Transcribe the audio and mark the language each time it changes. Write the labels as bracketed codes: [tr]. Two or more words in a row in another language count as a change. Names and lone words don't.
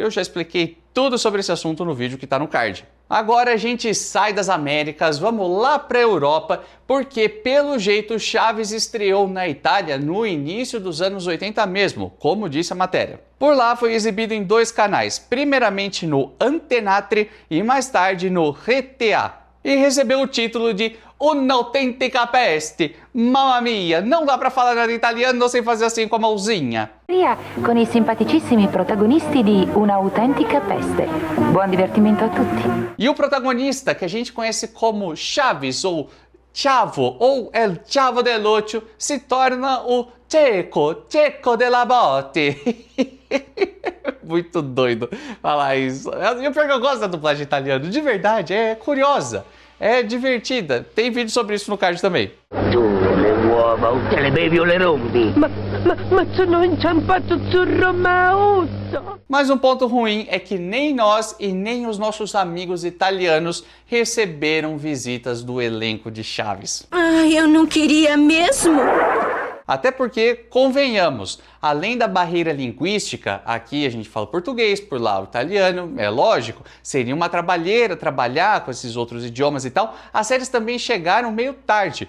[pt] Eu já expliquei tudo sobre esse assunto no vídeo que está no card. Agora a gente sai das Américas, vamos lá para a Europa, porque pelo jeito Chaves estreou na Itália no início dos anos 80 mesmo, como disse a matéria. Por lá foi exibido em 2 canais, primeiramente no Antenatre e mais tarde no RTA. E recebeu o título de Una autêntica peste. [it] Mamma mia, [pt] não dá para falar nada italiano sem fazer assim com a mãozinha. [it] Com i simpaticissimi protagonisti di Una autêntica peste. Buon divertimento a tutti. [pt] E o protagonista, que a gente conhece como Chaves ou Chavo ou El Chavo del Ocho, se torna o Cecco della Botte. Muito doido falar isso. E o pior que eu gosto da dublagem italiana, de verdade, é curiosa, é divertida. Tem vídeo sobre isso no card também. [it] Tu le uova, te le bevi o le rompi? Ma sono inciampato sul Romauto. [pt] Mas um ponto ruim é que nem nós e nem os nossos amigos italianos receberam visitas do elenco de Chaves. Ai, eu não queria mesmo. Até porque, convenhamos, além da barreira linguística, aqui a gente fala português, por lá o italiano, é lógico, seria uma trabalheira trabalhar com esses outros idiomas e tal, as séries também chegaram meio tarde.